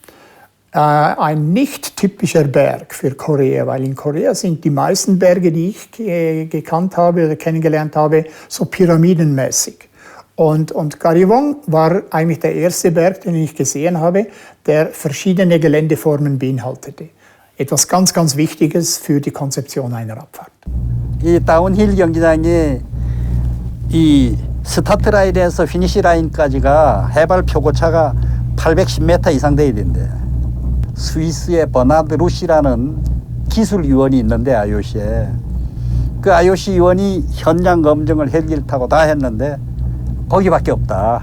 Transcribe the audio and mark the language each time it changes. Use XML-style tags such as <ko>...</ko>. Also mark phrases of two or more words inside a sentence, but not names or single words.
<de>Ein nicht typischer Berg für Korea, weil in Korea sind die meisten Berge, die ich gekannt habe oder kennengelernt habe, so pyramidenmäßig. Und Gariwon war eigentlich der erste Berg, den ich gesehen habe, der verschiedene Geländeformen beinhaltete. Etwas ganz, ganz Wichtiges für die Konzeption einer Abfahrt.</de> <ko>이 다운힐 경기장이 이 스타트 라인에서 피니시 라인까지가 해발 표고차가 810m 이상 돼야 된대. 스위스의 버나드 루시라는 기술위원이 있는데 IOC에 그 IOC 위원이 현장 검증을 헬기를 타고 다 했는데 거기밖에 없다.</ko>